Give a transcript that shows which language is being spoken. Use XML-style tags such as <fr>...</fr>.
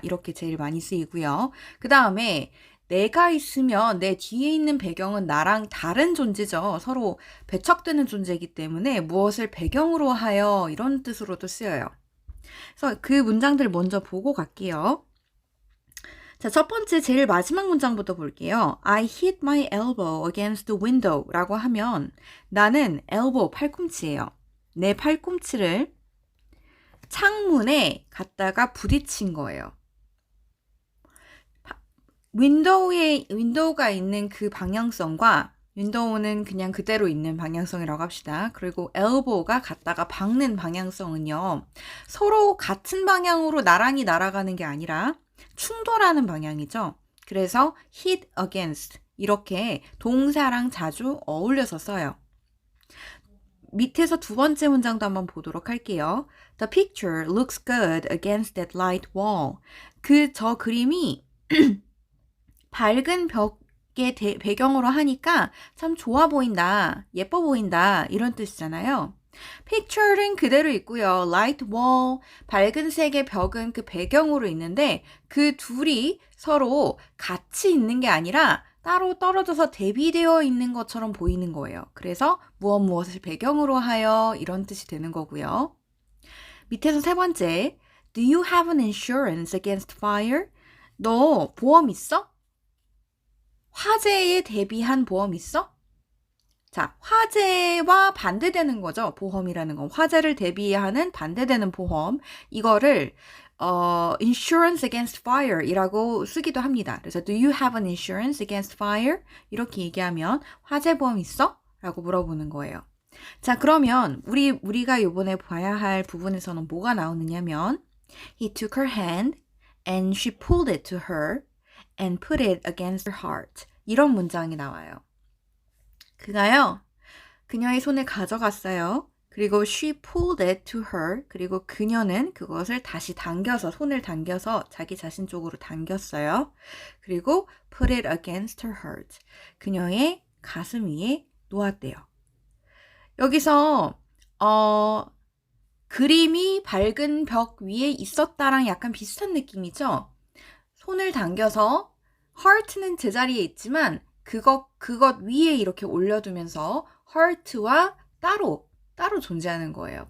<ko>이렇게 제일 많이 쓰이고요. 그 다음에 내가 있으면 내 뒤에 있는 배경은 나랑 다른 존재죠. 서로 배척되는 존재이기 때문에 무엇을 배경으로 하여 이런 뜻으로도 쓰여요. 그래서 그 문장들 먼저 보고 갈게요. 자, 첫 번째 제일 마지막 문장부터 볼게요.</ko> <en>I hit my elbow against the window</en> <ko>라고 하면 나는</ko> <en>elbow,</en> <ko>팔꿈치예요. 내 팔꿈치를 창문에 갖다가 부딪힌 거예요. 윈도우가 있는 그 방향성과 윈도우는 그냥 그대로 있는 방향성이라고 합시다. 그리고 elbow가 갖다가 박는 방향성은요. 서로 같은 방향으로 나란히 날아가는 게 아니라 충돌하는 방향이죠. 그래서 hit against 이렇게 동사랑 자주 어울려서 써요. 밑에서 두 번째 문장도 한번 보도록 할게요.</ko> <en>The picture looks good against that light wall.</en> <ko>저 그림이 밝은 벽의 배경으로 하니까 참 좋아 보인다, 예뻐 보인다 이런 뜻이잖아요. picture는 그대로 있고요. light wall, 밝은 색의 벽은 그 배경으로 있는데 그 둘이 서로 같이 있는 게 아니라 따로 떨어져서 대비되어 있는 것처럼 보이는 거예요. 그래서 무엇을 배경으로 하여 이런 뜻이 되는 거고요. 밑에서 세 번째,</ko> <en>Do you have an insurance against fire?</en> <ko>너 보험 있어? 화재에 대비한 보험 있어? 자, 화재와 반대되는 거죠. 보험이라는 건. 화재를 대비하는 반대되는 보험. 이거를</ko> <en>insurance against fire</en> <ko>이라고 쓰기도 합니다. 그래서</ko> <en>do you have an insurance against fire?</en> <ko>이렇게 얘기하면 화재 보험 있어? 라고 물어보는 거예요. 자, 그러면 우리가 이번에 봐야 할 부분에서는 뭐가 나오느냐면</ko> <en>He took her hand and she pulled it to her and put it against her heart.</en> <ko>이런 문장이 나와요. 그가요, 그녀의 손을 가져갔어요. 그리고</ko> <en>she pulled it to her.</en> <ko>그리고 그녀는 그것을 다시 손을 당겨서 자기 자신 쪽으로 당겼어요. 그리고</ko> <en>put it against her heart.</en> <ko>그녀의 가슴 위에 놓았대요. 여기서, 그림이 밝은 벽 위에 있었다랑 약간 비슷한 느낌이죠? 손을 당겨서 heart는 제자리에 있지만 그것 위에 이렇게 올려두면서 heart와 따로 존재하는 거예요.</ko>